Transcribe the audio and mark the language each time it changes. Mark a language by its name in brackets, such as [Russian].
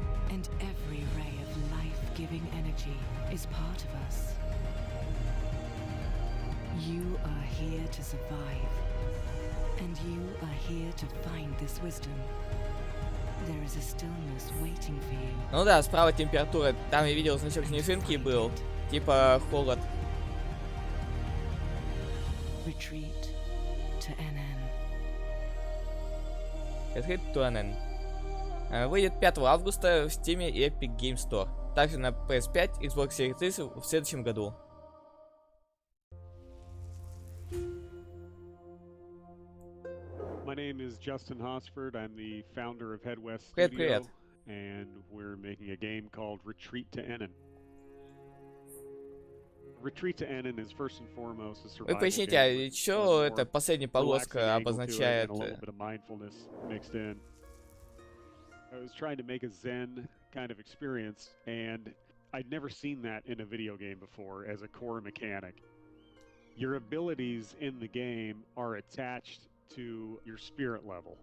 [English] And every ray of life-giving energy is part of us. You are here to survive, and you are here to find this wisdom. There is a stillness waiting for you. [Russian] Ну да, справа температура. Там я видел значок снежинки был. Типа холод. [English] Retreat to NN. Retreat to NN. [Russian] Выйдет 5 августа в Steam и Epic Game Store. Также на PS5, Xbox Series X в следующем году. [English] My name is Justin Hosford. I'm the founder of Head West [Russian] Привет, [English] Studio, [Russian] привет. [English] and we're making a game called Retreat to Ennen. Retreat to Ennen is first and foremost a survival [Russian] Вы поясните, [English] game. [Russian] а чё это последняя полоска обозначает? [English] A little bit of mindfulness mixed in. I was trying to make a Zen kind of experience, and I'd never seen that in a video game before as a core mechanic. Your abilities in the game are attached to your spirit level.